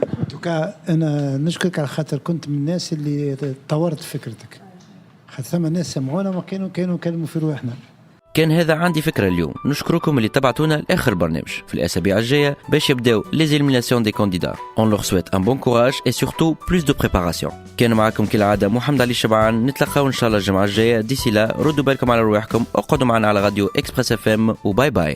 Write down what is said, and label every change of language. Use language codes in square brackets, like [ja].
[ar] دوكا انا نشكرك على خاطر كنت من الناس اللي طورت فكرتك خاطر ثم ناس سمعونا ما كانوا يكلموا في روحنا. كان هذا عندي فكرة اليوم. نشكركم اللي تبعتونا لآخر برنامج. في الأسابيع الجاية باش يبداو [fr] les éliminations des candidats. On leur souhaite un bon courage et surtout plus de préparation. [ar] كان معكم كالعادة محمد علي الشبعان. نتلقاو إن شاء الله الجمعة الجاية. ديسي لا ردوا بالكم على رواحكم. اقعدوا معنا على راديو إكسبريس FM وباي باي.